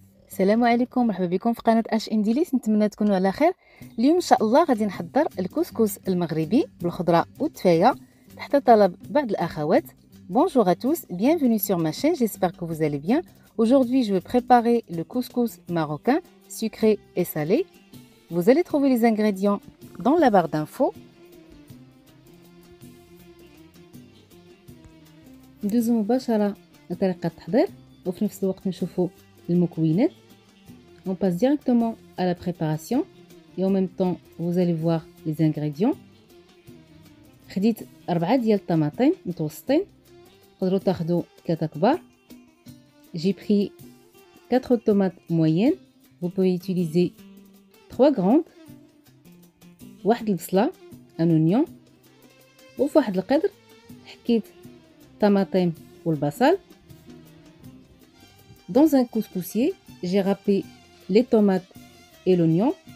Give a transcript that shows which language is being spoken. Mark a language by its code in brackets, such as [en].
[ar] السلام عليكم، مرحبا بكم في قناه اش انديليس. نتمنى تكونوا على خير. اليوم ان شاء الله غادي نحضر الكسكس المغربي بالخضره والتفايه تحت طلب بعض الاخوات. [fr] Bonjour à tous, bienvenue sur ma chaîne, j'espère que vous allez bien. Aujourd'hui, je vais préparer le couscous marocain sucré et salé. Vous allez trouver les ingrédients dans la barre d'infos. [ar] ندوزو مباشرة لطريقة التحضير وفي نفس الوقت نشوفوا المكونات. [fr] On passe directement à la préparation et en même temps vous allez voir les ingrédients. [ar] خديت 4 ديال الطماطم متوسطين، تقدروا تاخذوا 3 كبار. [fr] J'ai pris 4 tomates moyennes, vous pouvez utiliser 3 grandes. [ar] واحد البصلة un oignon وفي واحد القدر حكيت الطماطم والبصل. [fr] Dans un couscoussier, j'ai râpé les tomates et l'oignon.